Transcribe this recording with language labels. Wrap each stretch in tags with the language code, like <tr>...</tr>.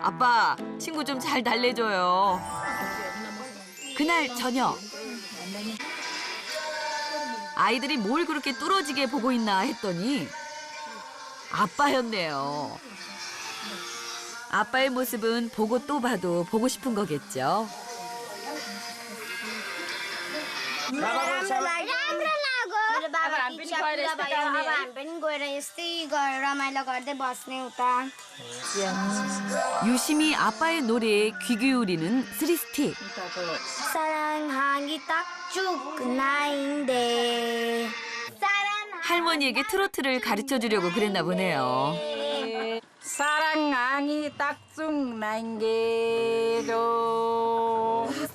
<ko>아빠, 친구 좀 잘 달래줘요. 그날 저녁. 아이들이 뭘 그렇게 뚫어지게 보고 있나 했더니 아빠였네요. 아빠의 모습은 보고 또 봐도 보고 싶은 거겠죠.</ko> <ne>राम्रो लाग्यो मेरो बाबा इच्छा पुरा भयो अब हामी पनि गएर यस्तै रमाइलो गर्दै बस्ने उता</ne> <ko>유심히 아빠의 노래에 귀 기울이는 스리스틱. 사랑하기 딱 죽나인데 할머니에게 트로트를 가르쳐 주려고 그랬나 보네요. 사랑하기 딱중 난게로</ko>